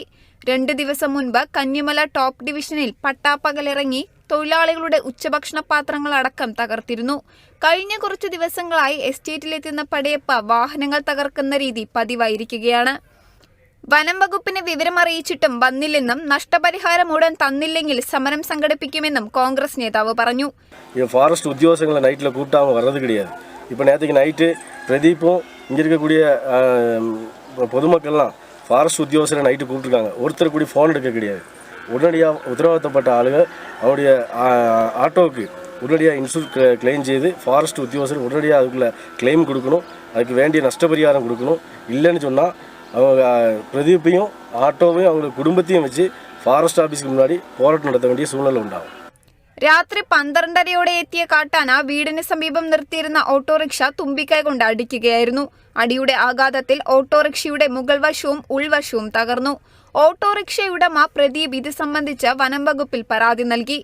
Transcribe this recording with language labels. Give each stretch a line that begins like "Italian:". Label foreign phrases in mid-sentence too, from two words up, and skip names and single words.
Malayalam: 2 ദിവസം മുൻപ് കന്നിമല ടോപ്പ് ഡിവിഷനിൽ പട്ടാപ്പകലിറങ്ങി തൊഴിലാളികളുടെ ഉച്ചഭക്ഷണ പാത്രങ്ങൾ അടക്കം തകർത്തിരുന്നു. കഴിഞ്ഞ കുറച്ചു ദിവസങ്ങളായി എസ്റ്റേറ്റിലെത്തുന്ന പടയപ്പ വാഹനങ്ങൾ തകർക്കുന്ന രീതി പതിവായിരിക്കുകയാണ്. വനം വകുപ്പിനെ വിവരമറിയിച്ചിട്ടും വന്നില്ലെന്നും നഷ്ടപരിഹാരം ഉടൻ തന്നില്ലെങ്കിൽ സമരം സംഘടിപ്പിക്കുമെന്നും കോൺഗ്രസ് നേതാവ് പറഞ്ഞു.
Tamil: ஃபாரஸ்ட் உத்தியோகங்களை நைட்டில் கூப்பிட்டாமல் வர்றது கிடையாது. இப்போ நேற்றுக்கு நைட்டு பிரதீப்பும் இங்கே இருக்கக்கூடிய பொதுமக்கள்லாம் ஃபாரஸ்ட் உத்தியோகஸ்தரை நைட்டு கூப்பிட்டுருக்காங்க. ஒருத்தர் கூடி ஃபோன் எடுக்க கிடையாது. உடனடியாக உத்தரவாதப்பட்ட ஆளுங்க அவருடைய ஆட்டோவுக்கு உடனடியாக இன்சூரன்ஸ் கிளைம் செய்து ஃபாரஸ்ட் உத்தியோகஸ்தர் உடனடியாக அதுக்குள்ளே கிளைம் கொடுக்கணும். அதுக்கு வேண்டிய நஷ்டபரிகாரம் கொடுக்கணும். இல்லைன்னு சொன்னால் அவங்க பிரதீப்பையும் ஆட்டோவையும் அவங்க குடும்பத்தையும் வச்சு ஃபாரஸ்ட் ஆஃபீஸுக்கு முன்னாடி போராட்டம் நடத்த வேண்டிய சூழ்நிலை ഉണ്ടാവും.
Malayalam: രാത്രി 12:30യോടെ എത്തിയ കാട്ടാന വീടിന് സമീപം നിർത്തിയിരുന്ന ഓട്ടോറിക്ഷ തുമ്പിക്കൈ കൊണ്ട് അടിക്കുകയായിരുന്നു. അടിയുടെ ആഘാതത്തിൽ ഓട്ടോറിക്ഷയുടെ മുകൾ വശവും ഉൾവശവും തകർന്നു. ഓട്ടോറിക്ഷയുടമ പ്രദീപ് ഇത് സംബന്ധിച്ച് വനം വകുപ്പിൽ പരാതി നൽകി.